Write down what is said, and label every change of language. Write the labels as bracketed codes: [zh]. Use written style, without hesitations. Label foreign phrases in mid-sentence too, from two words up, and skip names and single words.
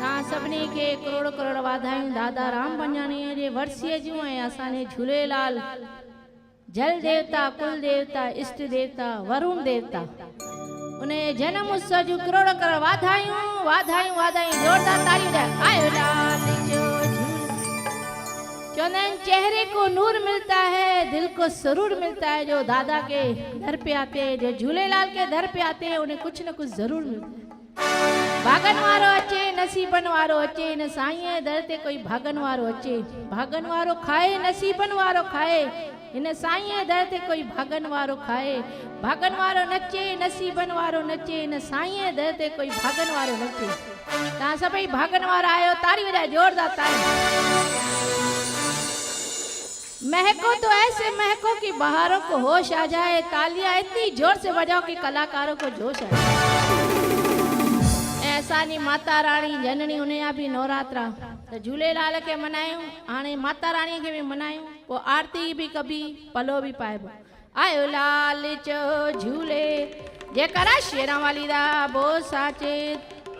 [sd] सभिनी के करोड़ करोड़ वाधायूं दादा राम पंजाणीअ जे वर्सीअ जूं ऐं असांजे झूलेलाल जल देवता कुल देवता इष्ट देवता वरुण देवता उन जन्म उत्सव जूं करोड़ करोड़ वाधायूं वाधायूं वाधायूं जोरदार तालियूं ॾियो। आयो लाल जो चौंदा [hi] चेहरे को नूर मिलता है दिल को सरूर मिलता है। जो दादा के दर पे आते हैं जो झूलेलाल के दर पे आते हैं उन्हें कुछ न कुछ जरूर मिलता है। [sd] भागन वारो अचे नसीबन वारो अचे इन साईं दर ते कोई भागन वारो अचे भागन वारो खाए नसीबन वारो खाए इन साईं दर ते कोई भागन वारो खाए भागन वारो नचे नसीबन वारो नचे इन साईं दर ते कोई भागन वारो नचे। तव्हां सभई भागन वारा आयो तारी वॼाए जोरदार तारी। [hi] महको तो ऐसे महको कि बहारों को होश आ जाए तालियां इतनी जोर से बजाओ कि कलाकारों को जोश आ जाए। ऐसा नहीं [sd] माता रानी जननी उन्हें भी नवरात्रा तो झूलेलाल के मनायूं हाणे माता रानी के भी मनायूं वो आरती भी कभी पलो भी पाइबो। आयो लाल चो झूले जेकरा [pa] शेरां वाली दा [sd] बो साचे